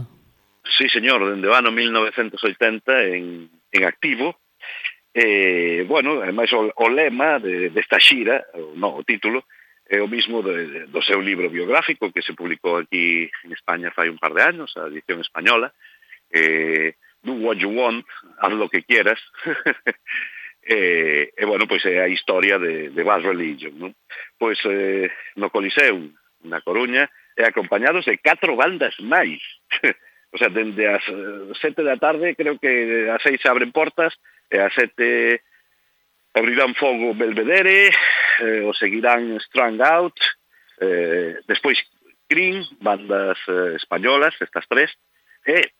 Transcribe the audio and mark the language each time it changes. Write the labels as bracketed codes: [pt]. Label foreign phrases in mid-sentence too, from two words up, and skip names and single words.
[gl] Sí, señor, dende o ano 1980 en activo. Bueno, ademais o lema desta xira, o título, é o mismo do seu libro biográfico que se publicou aquí en España fai un par de anos, a edición española. [en] Do what you want, [es] haz lo que quieras. [gl] E bueno, pois é a historia de Bad Religion, non? Pois no Coliseo, na Coruña, e acompañados de 4 bandas máis. [es] O sea, [gl] dende as 7 da tarde, creo que as 6 abren portas, e as 7 abrirán fogo Belvedere, o seguirán Strung Out, despois Cream, bandas españolas, estas 3, e